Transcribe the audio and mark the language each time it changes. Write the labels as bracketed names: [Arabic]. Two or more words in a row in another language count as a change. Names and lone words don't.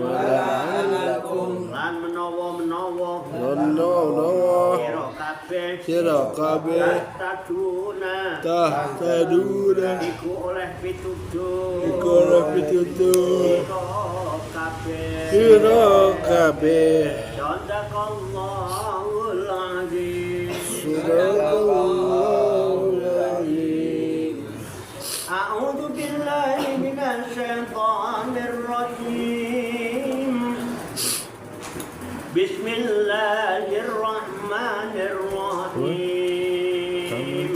[Javanese] lan menawa sira kabeh tahtaduna iku oleh pitutur sira kabeh [Arabic] صدق الله العظيم. أعوذ بالله من الشيطان الرجيم. Bismillahirrahmanirrahim.